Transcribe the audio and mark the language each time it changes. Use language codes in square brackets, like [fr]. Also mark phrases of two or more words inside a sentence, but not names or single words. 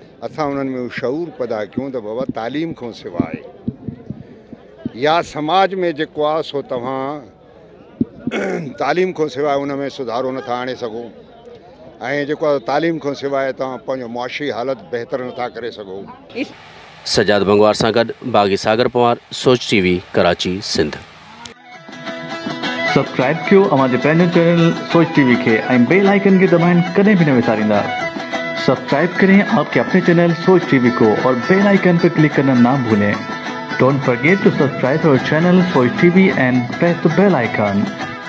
[sd] असां उन्हनि में शऊर पैदा कयूं त बाबा तालीम खां सवाइ या समाज में जेको आहे सो तव्हां तालीम खां सवाइ उन में सुधारो नथा आणे सघो ऐं जेको आहे तालीम खां सवाइ तव्हां पंहिंजो मुआशी हालत बहितर नथा करे सघो। सजाद बंगवार सां गॾु बागी सागर पवार, सोच टीवी, कराची, सिंध। सब्सक्राइब कयो हमारे पंहिंजो चैनल सोच टीवी के ऐं [en] bell icon [sd] के दबाएं कदें भी न विसारींदा। [ur] سبسکرائب کریں آپ کے اپنے چینل سوچ ٹی وی کو اور [en] bell icon [ur] پر کلک کرنا نہ بھولیں. [en] Don't forget to subscribe our channel Soch TV and press the bell icon.